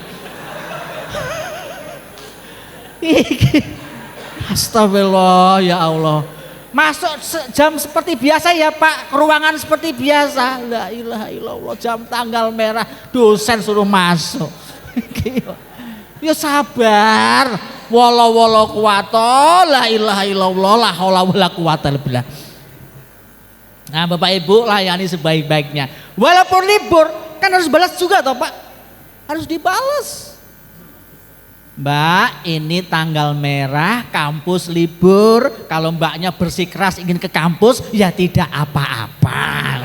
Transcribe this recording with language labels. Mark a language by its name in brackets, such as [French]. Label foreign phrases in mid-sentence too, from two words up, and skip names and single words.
[Arabic] أستغفر الله يا الله. [Indonesian] Masuk jam seperti biasa ya Pak, ruangan seperti biasa. [Arabic] لا إله إلا الله, [Indonesian] jam tanggal merah, dosen suruh masuk. Ya sabar. [Arabic] ولا قوة، لا إله إلا الله، لا حول ولا قوة إلا بالله. [Indonesian] Nah, Bapak Ibu layani sebaik-baiknya. Walaupun libur, kan harus balas juga toh Pak. Harus dibalas. Mbak, ini tanggal merah, kampus libur. Kalau mbaknya bersikeras ingin ke kampus, ya tidak apa-apa.